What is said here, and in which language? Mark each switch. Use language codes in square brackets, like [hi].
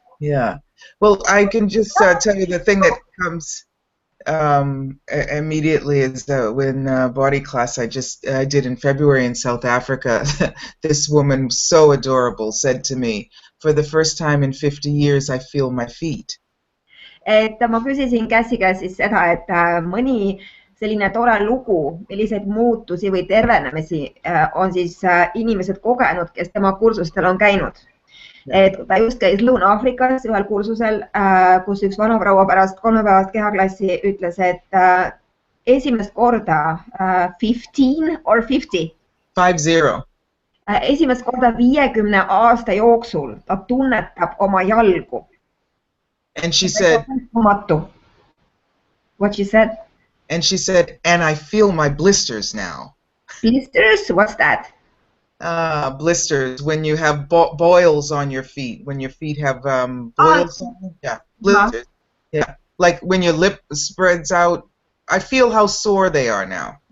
[en] yeah, well, I can just tell you the thing that comes immediately is when body class I did in February in South Africa. This woman, so adorable, said to me, for the first time in 50 years I feel my feet. [et] Et ma küsisin Kassi käest siis seda, et mõni selline tore lugu, milliseid muutusi või tervenemisi on siis inimesed kogenud, kes tema kursustel on käinud. Et ta just käis Lõuna-Aafrikas ühel kursusel, kus üks vanaproua pärast 3-päevast kehaklassi ütles, et esimest korda [en] 15 or 50. 50. [et] Esimest korda 50 aasta jooksul ta tunnetab oma jalgu. [en] And she said, what she said? And she said, and I feel my blisters now. Blisters? What's that? Blisters, when you have boils on your feet, when your feet have boils on them. Yeah, blisters. Yeah, like when your lip spreads out. I feel how sore they are now.